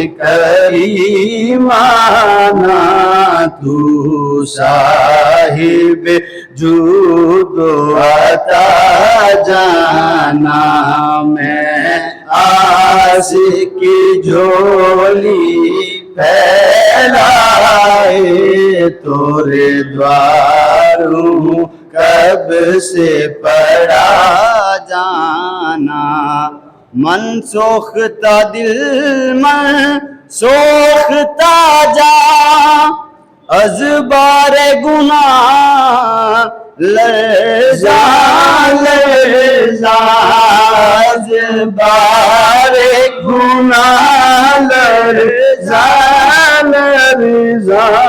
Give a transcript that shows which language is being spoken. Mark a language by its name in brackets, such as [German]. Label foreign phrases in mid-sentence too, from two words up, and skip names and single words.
[Persian] کریمانہ تو صاحب جود و عطا جانا [Urdu] میں عاشقی جھولی پھیلائے تورے دواروں کب سے [Persian] پڑا جانا من سوختا دل من سوختا جا از بار گناہ لرزا لرزا از بار گناہ لرزا لرزا